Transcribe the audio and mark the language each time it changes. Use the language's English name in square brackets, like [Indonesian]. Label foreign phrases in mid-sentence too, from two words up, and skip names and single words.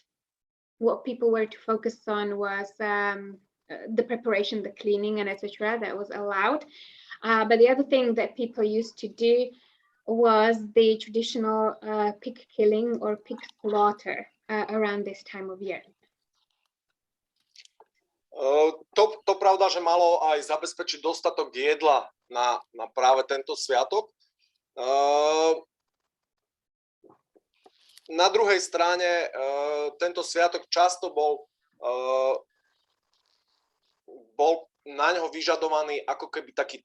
[English] What people were to focus on was the preparation, the cleaning, and etc. that was allowed. But the other thing that people used to do was the traditional pig killing or pig slaughter around this time of year. [Slovak] To pravda, že malo aj zabezpečiť dostatok jedla na práve tento sviatok. Na druhej strane tento sviatok často bol na ňo vyžadovaný ako keby taký